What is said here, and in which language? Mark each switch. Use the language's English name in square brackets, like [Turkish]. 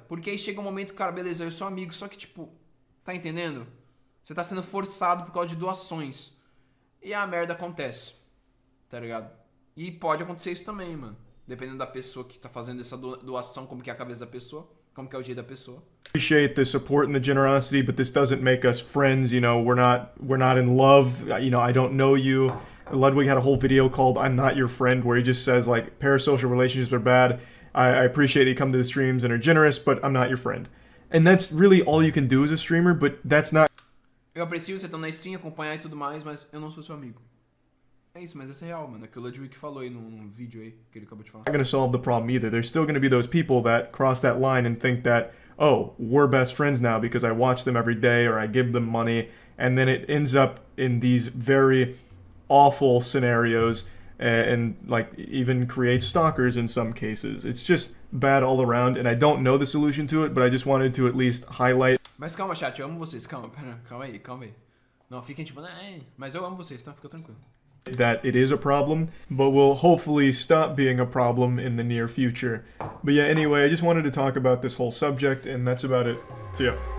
[Portuguese] Porque aí chega um momento, cara, beleza, eu sou amigo, só que, tipo, tá entendendo? Você tá sendo forçado por causa de doações. E a merda acontece, tá ligado? E pode acontecer isso também, mano. Dependendo da pessoa que tá fazendo essa doação, como que é a cabeça da pessoa, como que é o jeito da pessoa. [English] Appreciate the support and the generosity, but this doesn't make us friends. You know, we're not in love. You know, I don't know you. Ludwig had a whole video called "I'm Not Your Friend," where he just says like parasocial relationships are bad. I appreciate that you come to the streams and are generous, but I'm not your friend. And that's really all you can do as a streamer, but that's not. [Portuguese] Eu aprecio você estar na stream, acompanhar e tudo mais, mas eu não sou seu amigo. É isso, mas essa é real, mano. É que o Ludwig falou aí num vídeo aí que ele acabou de falar. [English] Not going to solve the problem either. There's still going to be those people that cross that line and think that, oh, we're best friends now because I watch them every day or I give them money, and then it ends up in these very awful scenarios and like even creates stalkers in some cases. It's just bad all around, and I don't know the solution to it, but I just wanted to at least highlight. [Portuguese] Mas calma, chat, eu amo vocês. Calma, calma aí. Não, fiquem tipo, mas eu amo vocês, tá? Fica tranquilo. [English] That it is a problem, but will hopefully stop being a problem in the near future. But yeah, anyway, I just wanted to talk about this whole subject, and that's about it. See ya.